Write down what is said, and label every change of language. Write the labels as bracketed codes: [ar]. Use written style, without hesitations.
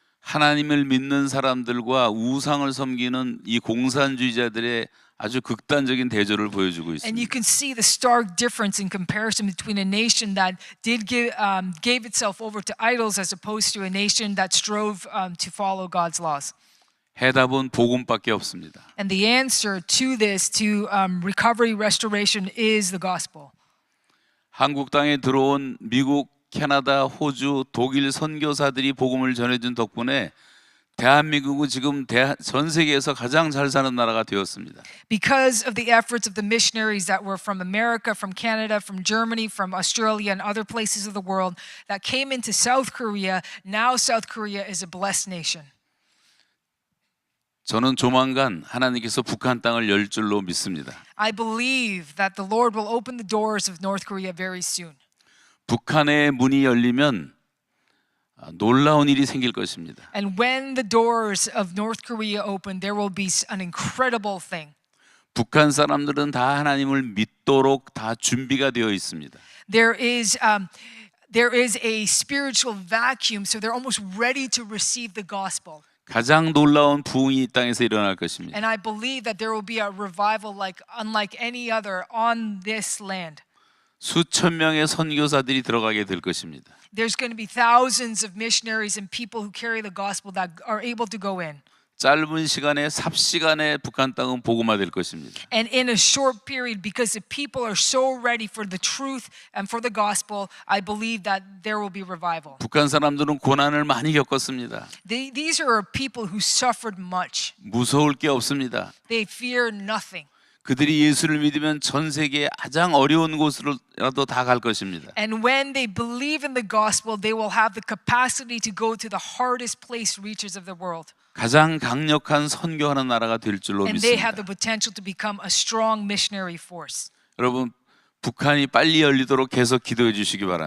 [ko] 하나님을 믿는 사람들과 우상을 섬기는 이 공산주의자들의 아주 극단적인 대조를 보여주고 [en] And you [ko] 있습니다. [en] can see the stark difference in comparison between a nation that gave itself over to idols as opposed to a nation that strove to follow God's laws. [ko] 해답은 복음밖에 없습니다. [en] And the answer to this, to recovery, restoration, is the gospel. [ko] 한국 땅에 들어온 미국, 캐나다, 호주, 독일 선교사들이 복음을 전해준 덕분에 대한민국은 지금 전 세계에서 가장 잘 사는 나라가 되었습니다. [en] Because of the efforts of the missionaries that were from America, from Canada, from Germany, from Australia, and other places of the world that came into South Korea, now South Korea is a blessed nation. [ko] 저는 조만간 하나님께서 북한 땅을 열 줄로 믿습니다. [en] I believe that the Lord will open the doors of North Korea very soon. [ko] 북한의 문이 열리면 놀라운 일이 생길 것입니다. [en] And when the doors of North Korea open, there will be an incredible thing. [ko] 북한 사람들은 다 하나님을 믿도록 다 준비가 되어 있습니다. [en] There is a spiritual vacuum, so they're almost ready to receive the gospel. [ko] 가장 놀라운 부흥이 이 땅에서 일어날 것입니다. [en] And I believe that there will be a revival unlike any other on this land. [ko] 수천 명의 선교사들이 들어가게 될 것입니다. [en] There's going to be thousands of missionaries and people who carry the gospel that are able to go in. [ko] 짧은 시간에 삽시간에 북한 땅은 복음화될 것입니다. [en] And in a short period, because the people are so ready for the truth and for the gospel, I believe that there will be revival. [ko] 북한 사람들은 고난을 많이 겪었습니다. [en] These are people who suffered much. [ko] 무서울 게 없습니다. [en] They fear nothing. [ko] 그들이 예수를 믿으면 전 세계의 가장 어려운 곳으로라도 다 갈 것입니다. [en] And when they believe in the gospel, they will have the capacity to go to the hardest place reaches of the world. [ko] 가장 강력한 선교하는 나라가 될 줄로 [en] And they have the [ko] 믿습니다. [en] potential to become a strong missionary force. [ko] 여러분, 북한이 빨리 열리도록 계속 기도해 주시기 바랍니다.